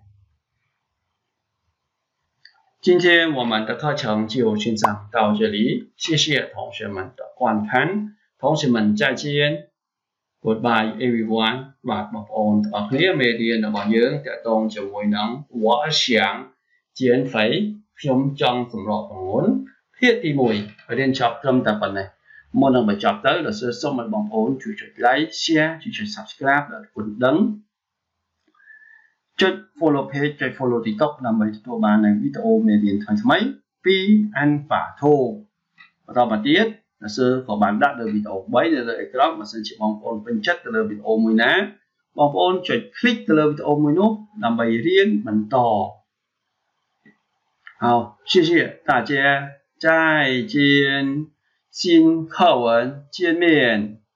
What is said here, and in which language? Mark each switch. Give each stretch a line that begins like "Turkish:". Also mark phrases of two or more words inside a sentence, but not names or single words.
Chinese: 今天我们的课程就欣赏到这里谢谢同学们的观看同学们再见
English: Goodbye everyone
Khmer: បាទបងប្អូនទាំងអស់គ្នាមេរៀនរបស់យើងតកតងជាមួយនឹង
Chinese: 我想减肥
Khmer: ខ្ញុំចង់សម្រកទម្ងន់ភាគទី1រៀនចប់ត្រឹមតែប៉ុណ្ណេះមុននឹងបញ្ចប់ទៅលោកសួរសូមឲ្យបងប្អូនជួយចុច
English: like share
Khmer: ជួយចុច subscribe ដល់គុណដឹង ចុច
English: follow page
Khmer: ចុច
English: follow TikTok
Khmer: ដើម្បីទទួលបាននូវវីដេអូមេរៀនថ្មីៗពីអានប៉ាធូបន្តមកទៀតលោកសួរក៏បានដាក់នៅវីដេអូ3នៅលើអេក្រង់បើសិនជាបងប្អូនពេញចិត្តទៅលើវីដេអូមួយណាបងប្អូនចុច click ទៅលើវីដេអូមួយនោះដើម្បីរៀនបន្ត
Chinese: 好谢谢大家再见新课文见面